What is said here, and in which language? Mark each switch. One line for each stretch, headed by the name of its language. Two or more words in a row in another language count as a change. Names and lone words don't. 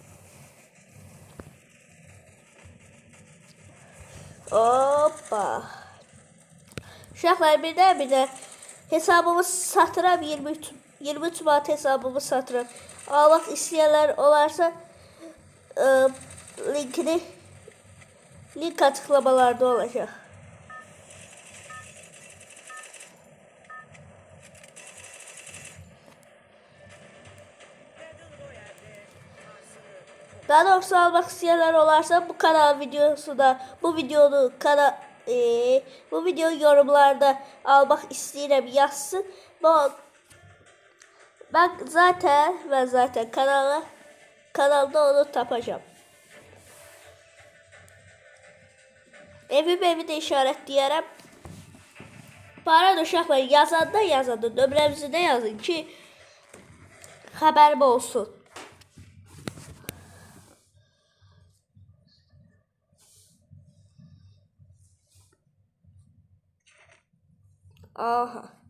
Azerbaijani: Hoppa. Uşaqlar bir də hesabımı satıram 23 manat hesabımı satıram. Almaq istəyənlər olarsa
Turkish: link açıklamalarda olacak. Daha doğrusu almak isteyenler olarsa bu kanal videosunda bu video yorumlarda almak isteyen yazsın. Ben zaten kanalda
Azerbaijani: onu tapacağım.
Turkish: Evi de işaretleyerek.
Azerbaijani: Para uşaqlar yazanda nömrəmizi də yazın ki xəbərim olsun. Aha.